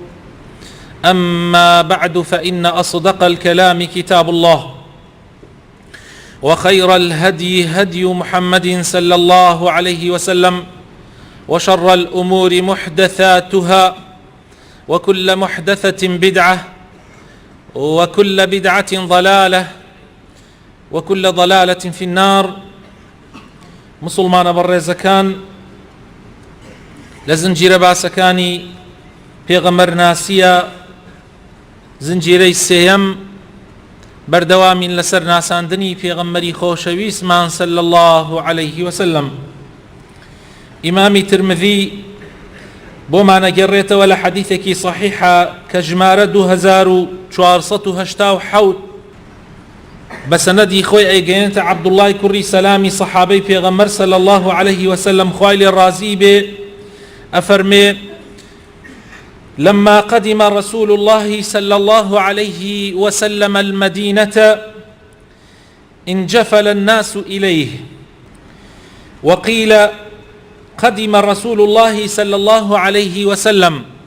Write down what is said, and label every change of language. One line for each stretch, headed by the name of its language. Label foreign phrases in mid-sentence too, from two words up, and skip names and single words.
Arabic: أما بعد، فإن أصدق الكلام كتاب الله، وخير الهدي هدي محمد صلى الله عليه وسلم، وشر الأمور محدثاتها، وكل محدثة بدعة، وكل بدعة ضلالة، وكل ضلالة في النار.
Central Kurdish: مسلمان بەڕێزەکان، لە زنجیرە باسەکانی پێغەمبەر ناسیە زنجیرەی سێیەم بەردەوامین لەسەر ناساندنی پێغەمبەری خۆشەویستمان
Arabic: صلی الله عليه وسلم.
Central Kurdish: ئیمامی ترمذی بۆمانە گەڕێتەوە لە حەدیثێکی صحیحە کە ژمارە 2487 بسندی خوی ایگەێنێتە عەبدوڵڵای کوڕی سەلامی سەحابەی پێغەمبەر
Arabic: صلی الله عليه وسلم
Central Kurdish: خوای لێ ڕازی بێ ئەفەرمێ:
Arabic: لما قدم رسول الله صلى الله عليه وسلم المدينة انجفل الناس إليه، وقيل قدم رسول الله صلى الله عليه وسلم